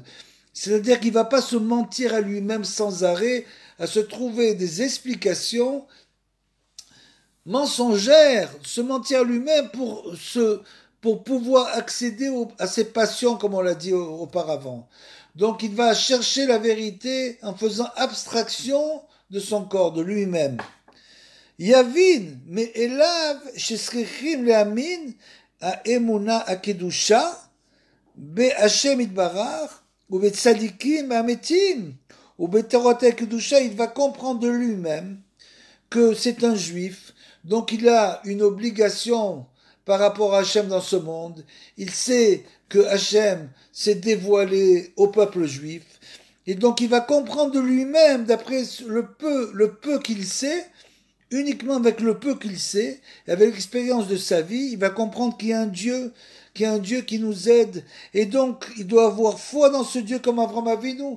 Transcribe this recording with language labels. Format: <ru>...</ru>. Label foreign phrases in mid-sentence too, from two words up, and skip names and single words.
<fr>C'est-à-dire qu'il ne va pas se mentir à lui-même sans arrêt, à se trouver des explications mensongères, se mentir à lui-même pour pouvoir accéder à ses passions, comme on l'a dit auparavant. Donc il va chercher la vérité en faisant abstraction de son corps, de lui-même.</fr> <he>יבין מאליו שצריכים להאמין האמונה הקדושה בהשם יתברך ובצדיקים האמיתיים ובתורת הקדושה.</he> <fr>Il va comprendre de lui-même que c'est un juif, donc il a une obligation par rapport à Hachem dans ce monde. Il sait que Hachem s'est dévoilé au peuple juif et donc il va comprendre de lui-même, d'après le peu qu'il sait, uniquement avec le peu qu'il sait, et avec l'expérience de sa vie, il va comprendre qu'il y a un Dieu qui nous aide, et donc il doit avoir foi dans ce Dieu comme Avraham Avinu.</fr>